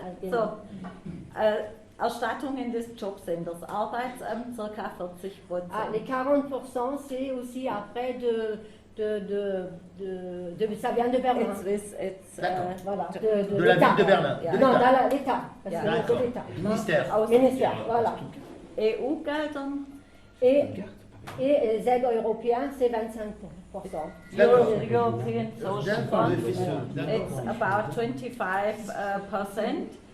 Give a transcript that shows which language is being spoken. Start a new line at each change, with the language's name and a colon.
German: So, Erstattungen des Jobcenters, Arbeitsamt ca. 40%.
French: Les 40%, c'est aussi après ça vient de Berlin. Voilà, de la ville de Berlin. Non, dans l'État. Parce que c'est l'État. Ministère, voilà.
German: EU-Geldern.
French: Et les aides européennes, c'est 25%.
English: European Social Fund, it's about 25%.